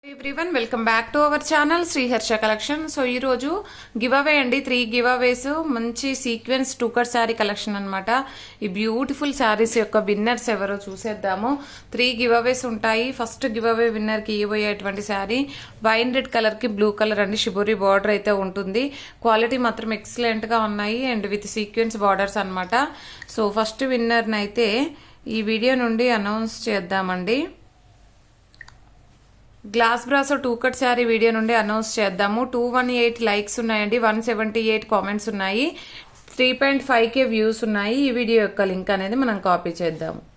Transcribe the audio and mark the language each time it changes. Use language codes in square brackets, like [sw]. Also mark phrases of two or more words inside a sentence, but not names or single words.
[en] everyone welcome back to our channel Sriharsha Collection so give away [te] అండి [en] 3 give aways [te] మంచి [en] sequence two-cut saree collection [te] అన్నమాట ఈ [en] beautiful sarees [te] యొక్క విన్నర్స్ ఎవరో చూసేద్దాము [en] 3 give aways [te] ఉంటాయి [en] first give away winner [te] కి ఇవ్వబోయేటువంటి సారీ [en] wine red colour [te] కి [en] blue colour [te] అండి [en] shibori border [te] అయితే ఉంటుంది క్వాలిటీ మాత్రం ఎక్సలెంట్ గా ఉన్నాయి [en] and with sequence borders [te] అన్నమాట [en] so first winner [te] నైతే ఈ వీడియో నుండి అనౌన్స్ చేద్దామండి [en] glass braso two cut saree video [te] నుండి అనౌన్స్ చేద్దాము [en] 218 likes [te] ఉన్నాయండి [en] 178 comments [te] ఉన్నాయి [en] 3.5k views [te] ఉన్నాయి ఈ వీడియో యొక్క లింక్ అనేది మనం కాపీ చేద్దాం